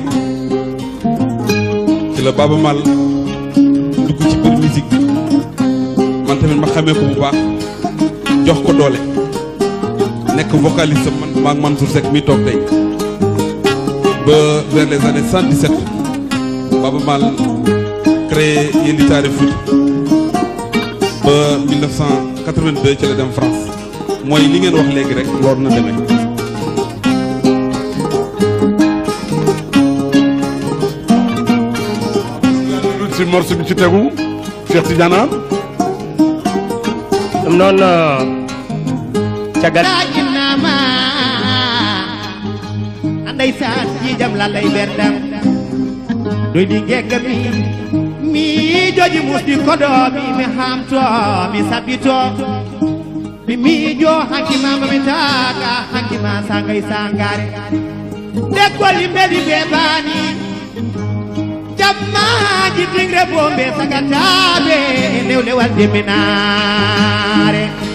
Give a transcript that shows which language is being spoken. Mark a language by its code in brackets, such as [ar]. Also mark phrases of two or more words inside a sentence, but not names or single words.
[wo] ci la Baba Mal dugg ci biir musique man tamit ma xamee ko bu baax jox ko doole nekk vocaliste man maak Mansour Seck mi toog tey ba [fr] vers les années [wo] 117 Baba Mal créé Yelitaare Foot ba 1982 ci la dem France mooy li ngeen wax léegi rek loolu na demee si morceau bi ci tegu Cheikh Tidiane [ff] ɗum noon caggal jinama ndeysaan jijam lalay berdam doydi geggami mi joji musdi koɗo mi hamto mi sabbito mi miijo hakkimama mi taga hakkima sangay sangare ndekkol yimɓeɗi ɓeɓani jammaji tingre bombe sagataɓe newlewal deminare